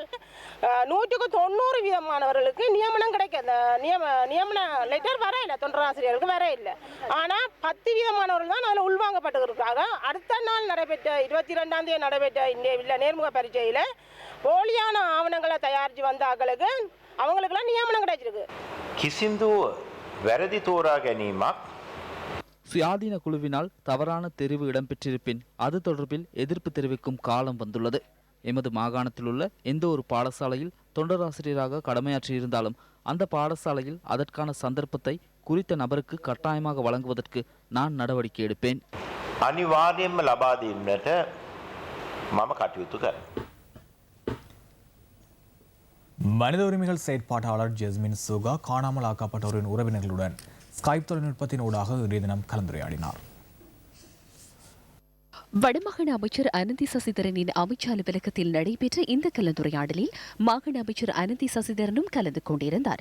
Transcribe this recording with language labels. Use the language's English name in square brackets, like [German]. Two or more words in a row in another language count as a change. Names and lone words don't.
[Tamil] 190 வீதமானவர்களுக்கு நியமனம் கிடைக்க நியமன லெட்டர் வர இல்லை, தொண்டராசிரியர்களுக்கு வர இல்லை. ஆனால் 10 வீதமானவர்கள் தான் அதில் உள்வாங்கப்பட்டு இருக்காங்க. அடுத்த நாள் நடைபெற்ற 22ஆம் தேதி நடைபெற்ற இந்த நேர்முக பரீட்சையில் போலியான ஆவணங்களை தயாரித்து வந்த அவங்களுக்கெல்லாம் நியமனம் கிடைச்சிருக்கு. [Sinhala] கிசிந்து වැරදි තෝරා ගැනීමක් [Tamil] சுயாதீன குழுவினால் தவறான தெரிவு இடம்பெற்றிருப்பின் அது தொடர்பில் எதிர்ப்பு தெரிவிக்கும் காலம் வந்துள்ளது. எமது மாகாணத்தில் உள்ள எந்த ஒரு பாடசாலையில் தொண்டராசிரியராக கடமையாற்றியிருந்தாலும் அந்த பாடசாலையில் அதற்கான சந்தர்ப்பத்தை குறித்த நபருக்கு கட்டாயமாக வழங்குவதற்கு நான் நடவடிக்கை எடுப்பேன். [Sinhala] අනිවාර්යයෙන්ම ලබා දෙන්නට මම කටයුතු කරනවා. [Tamil] மனித உரிமைகள் செயற்பாட்டாளர் ஜெஸ்மின் சூகா காணாமல் ஆக்கப்பட்டோரின் உறவினர்களுடன் ஸ்கைப் தொழில்நுட்பத்தின் ஊடாக இன்றைய தினம் கலந்துரையாடினார். வடமாகாண அமைச்சர் அனந்தி சசிதரனின் அமைச்சு அலுவலகத்தில் நடைபெற்ற இந்த கலந்துரையாடலில் மாகாண அமைச்சர் அனந்தி சசிதரனும் கலந்து கொண்டிருந்தார்.